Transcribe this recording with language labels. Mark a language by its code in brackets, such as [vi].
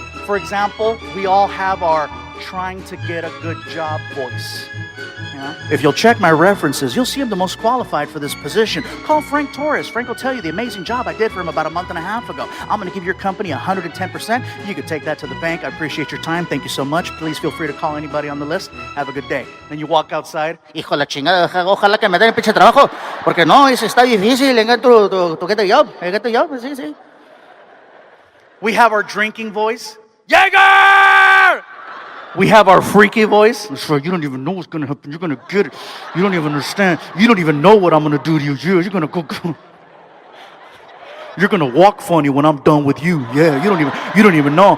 [en] For example, we all have our trying to get a good job voice. You know? If you'll check my references, you'll see I'm the most qualified for this position. Call Frank Torres. Frank will tell you the amazing job I did for him about a month and a half ago. I'm going to give your company 110%. You can take that to the bank. I appreciate your time. Thank you so much. Please feel free to call anybody on the list. Have a good day. Then you walk outside. [es] Hijo de la chingada, ojalá que me den el pinche trabajo, porque no, eso está difícil, [en] get to get a job, [es] get a job, sí, sí. [en] We have our drinking voice. Jaeger! We have our freaky voice. So you don't even know what's going to happen. You're going to get it. You don't even understand. You don't even know what I'm going to do to you. You're going to go. You're going to walk funny when I'm done with you. Yeah, you don't even know.